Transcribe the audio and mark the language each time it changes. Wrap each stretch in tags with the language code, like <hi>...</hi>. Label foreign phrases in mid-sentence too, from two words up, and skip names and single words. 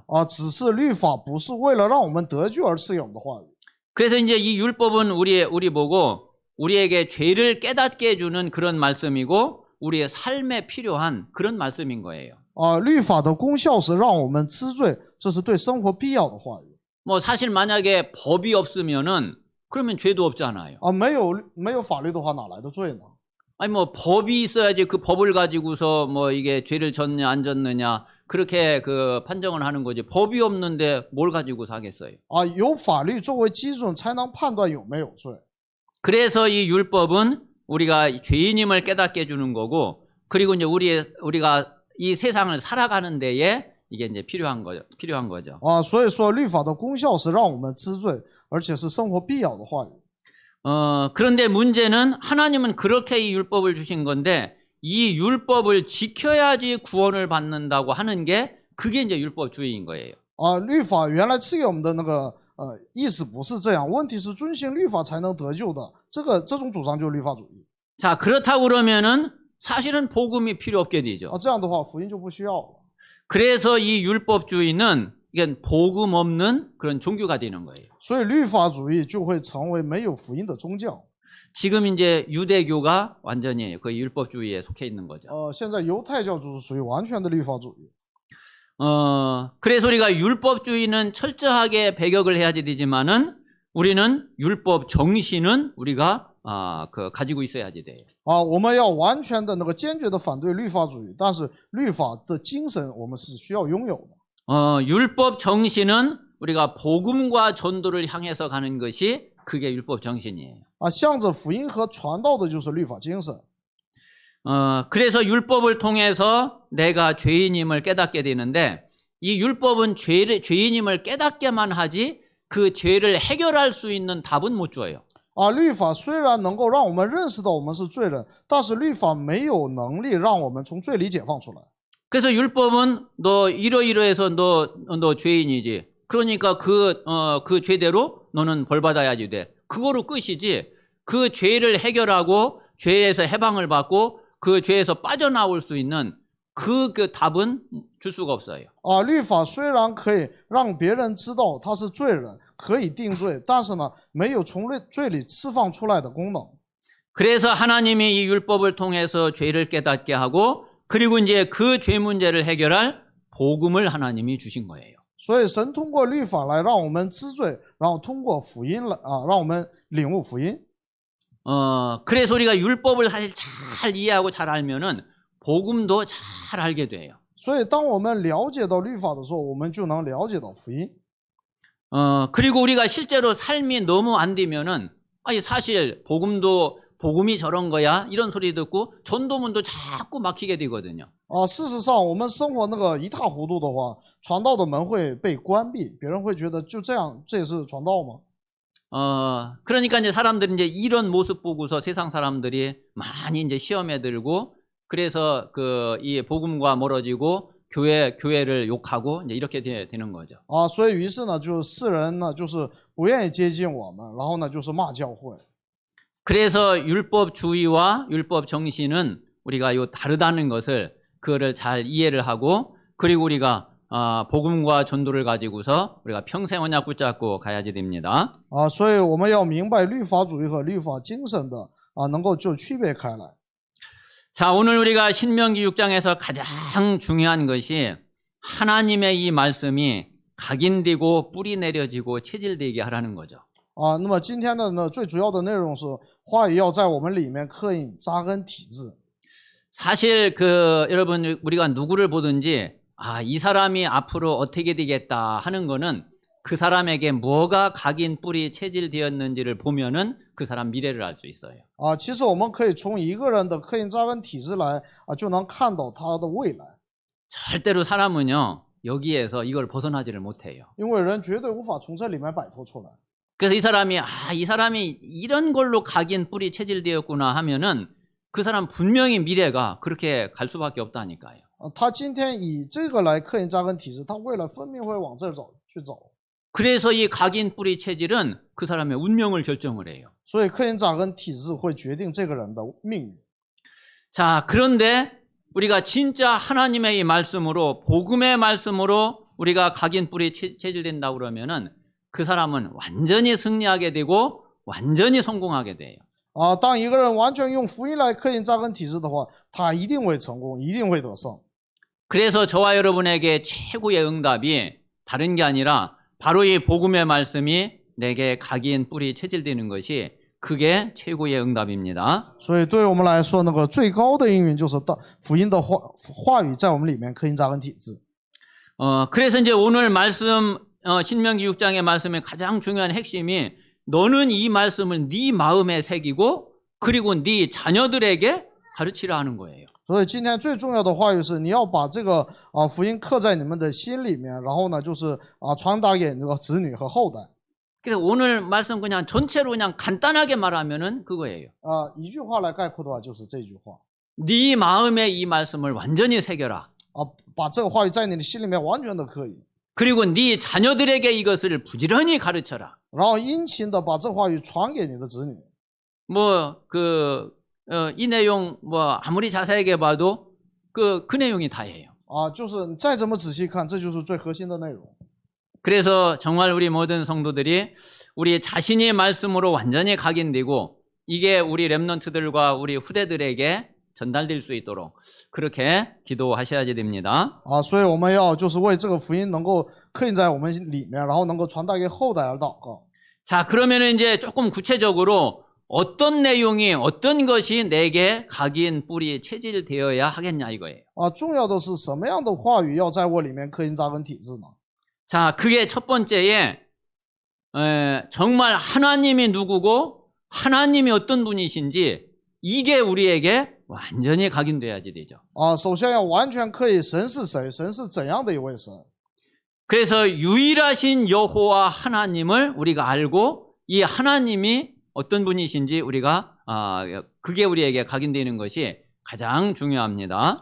<zh>只是律法不是为了让我们得救而赐给我们的话语。</zh> <ko>그래서 이제 이 율법은 우리 보고 우리에게 죄를 깨닫게 해주는 그런 말씀이고 우리의 삶에 필요한 그런 말씀인 거예요.</ko> <zh>律法的功效是让我们知罪，这是对生活必要的话语。</zh> <ko>뭐 사실 만약에 법이 없으면은 그러면 죄도 없잖아요.</ko> <zh>没有法律的话，哪来的罪呢？</zh> <ko>아니 뭐 법이 있어야지 그 법을 가지고서 뭐 이게 죄를 졌냐 안 졌느냐 그렇게 판정을 하는 거지. 법이 없는데 뭘 가지고 사겠어요.</ko> <zh>有法律作为基准才能判断有没有罪。</zh> <ko>그래서 이 율법은 우리가 죄인임을 깨닫게 해주는 거고 그리고 이제 우리가 이 세상을 살아가는 데에 이게 이제 필요한 거죠.</ko> <zh>所以说律法的功效是让我们知罪，而且是生活必要的话语。</zh> <ko>그런데 문제는 하나님은 그렇게 이 율법을 주신 건데 이 율법을 지켜야지 구원을 받는다고 하는 게 그게 이제 율법주의인 거예요.</ko> <zh>律法原来赐给我们的那个意思不是这样，问题是遵行律法才能得救的，这种主张就是律法主义。</zh> <ko>자, 그렇다고 그러면은 사실은 복음이 필요 없게 되죠.</ko> <zh>这样的话福音就不需要了。</zh> <ko>그래서 이 율법주의는 이게 복음 없는 그런 종교가 되는 거예요.</ko> <zh>所以律法主义就会成为没有福音的宗教。</zh> <ko>지금 이제 유대교가 완전히 그 율법주의에 속해 있는 거죠.</ko> <zh>现在犹太教就是属于完全的律法主义。</zh> <ko>그래서 우리가 율법주의는 철저하게 배격을 해야 되지만은 우리는 율법 정신은 우리가 가지고 있어야지 돼요.</ko> <zh>我们要完全的那个坚决的反对律法主义，但是律法的精神我们是需要拥有的。</zh> <ko>율법 정신은 우리가 복음과 전도를 향해서 가는 것이 그게 율법 정신이에요.</ko> <zh>向着福音和传道的就是律法精神。</zh> <ko>그래서 율법을 통해서 내가 죄인임을 깨닫게 되는데 이 율법은 죄인임을 깨닫게만 하지 그 죄를 해결할 수 있는 답은 못 줘요.</ko> <zh>律法虽然能够让我们认识到我们是罪人，但是律法没有能力让我们从罪里解放出来。</zh> <ko>그래서 율법은 너 이러이러해서 너 죄인이지. 그러니까 그 죄대로 너는 벌 받아야지 돼. 그거로 끝이지. 그 죄를 해결하고 죄에서 해방을 받고 그 죄에서 빠져나올 수 있는 그 답은 줄 수가 없어요.</ko> <zh>律法虽然可以让别人知道他是罪人，可以定罪，但是呢，没有从罪里释放出来的功能。</zh> <ko>그래서 하나님이 이 율법을 통해서 죄를 깨닫게 하고 그리고 이제 그 죄 문제를 해결할 복음을 하나님이 주신 거예요.</ko> <zh>所以神通过律法来让我们知罪，然后通过福音来让我们领悟福音。</zh> <ko>그래서 우리가 율법을 사실 잘 이해하고 잘 알면은 복음도 잘 알게 돼요.</ko> <zh>所以当我们了解到律法的时候，我们就能了解到福音。</zh> <ko>그리고 우리가 실제로 삶이 너무 안 되면은 아니 사실 복음이 저런 거야 이런 소리 듣고 전도문도 자꾸 막히게 되거든요.</ko> <zh>事实上，我们生活那个一塌糊涂的话，传道的门会被关闭，别人会觉得就这样，这也是传道吗？</zh> <ko>그러니까 이제 사람들이 이제 이런 모습 보고서 세상 사람들이 많이 이제 시험에 들고 그래서 이 복음과 멀어지고 교회를 욕하고 이제 이렇게 되는 거죠.</ko> <zh>所以于是呢，就是世人呢，就是不愿意接近我们，然后呢，就是骂教会。</zh> <ko>그래서 율법주의와 율법 정신은 우리가 다르다는 것을 그거를 잘 이해를 하고 그리고 우리가 복음과 전도를 가지고서 우리가 평생 언약 붙잡고 가야지 됩니다.</ko> <zh>所以我们要明白律法主义和律法精神的能够就区别开来。</zh> <ko>자, 오늘 우리가 신명기 6장에서 가장 중요한 것이 하나님의 이 말씀이 각인되고 뿌리 내려지고 체질되게 하라는 거죠.</ko> <zh>那么今天的呢，最主要的内容是话语要在我们里面刻印扎根体制。</zh> <ko>사실 여러분 우리가 누구를 보든지 이 사람이 앞으로 어떻게 되겠다 하는 거는 그 사람에게 뭐가 각인 뿌리 체질되었는지를 보면은 그 사람 미래를 알 수 있어요.</ko> <zh>其实我们可以从一个人的刻印扎根体制来就能看到他的未来。</zh> <ko>절대로 사람은요 여기에서 이걸 벗어나지를 못해요.</ko> <zh>因为人绝对无法从这里面摆脱出来。</zh> <ko>그래서 이 사람이 이런 걸로 각인 뿌리 체질되었구나 하면은 그 사람 분명히 미래가 그렇게 갈 수밖에 없다니까요.</ko> <zh>他今天以这个来刻印扎根体制，他未来分明会往这儿去走。</zh> <ko>그래서 이 각인 뿌리 체질은 그 사람의 운명을 결정을 해요.</ko> <zh>所以刻印扎根体制会决定这个人的命运。</zh> <ko>자, 그런데 우리가 진짜 하나님의 이 말씀으로 복음의 말씀으로 우리가 각인 뿌리 체질된다고 그러면은 그 사람은 완전히 승리하게 되고 완전히 성공하게 돼요.</ko> <zh>当一个人完全用福音来刻印扎根体制的话，他一定会成功，一定会得胜。</zh> <ko>그래서 저와 여러분에게 최고의 응답이 다른 게 아니라 바로 이 복음의 말씀이 내게 각인 뿌리 체질되는 것이 그게 최고의 응답입니다.</ko> <zh>所以对我们来说，那个最高的应允就是福音的话语在我们里面刻印扎根体制。</zh> <ko>그래서 이제 오늘 말씀 신명기 6장의 말씀의 가장 중요한 핵심이 너는 이 말씀을 네 마음에 새기고 그리고 네 자녀들에게 가르치라 하는 거예요.</ko> <zh>所以今天最重要的话语是，你要把这个福音刻在你们的心里面，然后呢，就是传达给那个子女和后代。</zh> <ko>그래서 오늘 말씀 그냥 전체로 그냥 간단하게 말하면은 그거예요.</ko> <zh>一句话来概括的话，就是这句话。</zh> <ko>네 마음에 이 말씀을 완전히 새겨라.</ko> <zh>把这个话语在你的心里面完全的刻印。</zh> <ko>그리고 네 자녀들에게 이것을 부지런히 가르쳐라.</ko> <zh>然后殷勤的把这话语传给你的子女。</zh> <ko>이 내용 아무리 자세하게 봐도 그 내용이 다예요.</ko> <zh>就是再怎么仔细看，这就是最核心的内容。</zh> <ko>그래서 정말 우리 모든 성도들이 우리 자신이 말씀으로 완전히 각인되고 이게 우리 렘넌트들과 우리 후대들에게 전달될 수 있도록 그렇게 기도하셔야 됩니다.</ko> <zh>所以我们要就是为这个福音能够刻印在我们里面，然后能够传达给后代而祷告。</zh> <ko>자, 그러면 이제 조금 구체적으로 어떤 내용이 어떤 것이 내게 각인 뿌리 체질되어야 하겠냐 이거예요.</ko> <zh>重要的是什么样的话语要在我里面刻印扎根体制呢？</zh> <ko>자, 그게 첫 번째에 정말 하나님이 누구고 하나님이 어떤 분이신지 이게 우리에게 완전히 각인돼야지 되죠.</ko> <zh>首先要完全刻印神是谁，神是怎样的一位神。</zh> <ko>그래서 유일하신 여호와 하나님을 우리가 알고 이 하나님이 어떤 분이신지 우리가 그게 우리에게 각인되는 것이 가장 중요합니다.</ko>